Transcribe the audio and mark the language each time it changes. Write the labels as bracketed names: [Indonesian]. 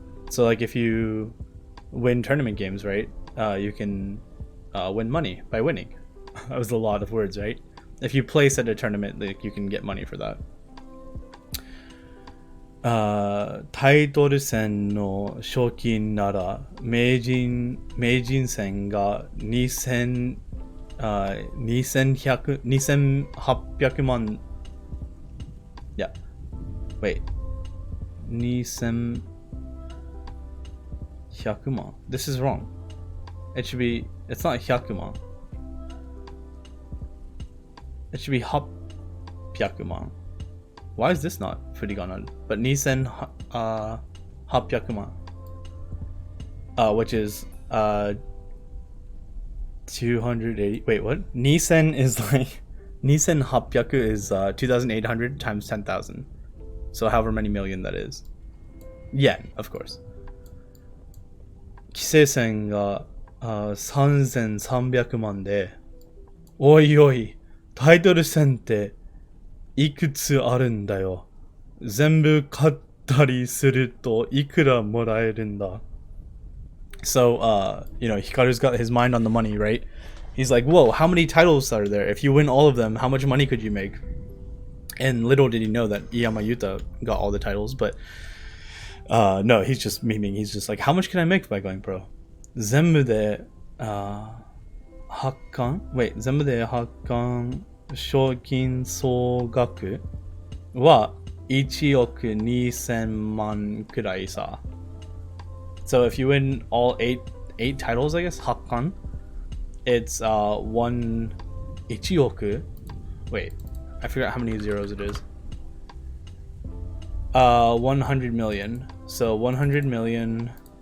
[English] So like if you win tournament games, right? You can win money by winning. That was a lot of words, right? If you place at a tournament, like you can get money for that. [Japanese] タイトル戦の賞金なら名人戦が2800万. [English] Yeah. Wait. 2100万.This is wrong. It's not 100万. It should be 800万. Why is this not furiganan? But 2800万. Which is 280. Wait, what? Nisen is like [Japanese] Nisen Hapyaku [English] is 2,800 times 10,000. So however many million that is. Yen, of course. [Japanese] 棋聖戦が3300万で、おいおい、タイトル戦っていくつあるんだよ。全部買ったりするといくらもらえるんだ。 [English] So, Hikaru's got his mind on the money, right? He's like, whoa, how many titles are there? If you win all of them, how much money could you make? And little did he know that Iyama Yuta got all the titles, but no, he's just memeing. He's just like, how much can I make by going pro? [Japanese] 全部で8巻? [English] Wait, [Japanese] 全部で8巻賞金総額は 1億2000万くらいさ. [English] So if you win all eight titles, I guess, Hakkan, it's 1 1億. Wait, I forgot how many zeros it is. 100 million. So 100 million.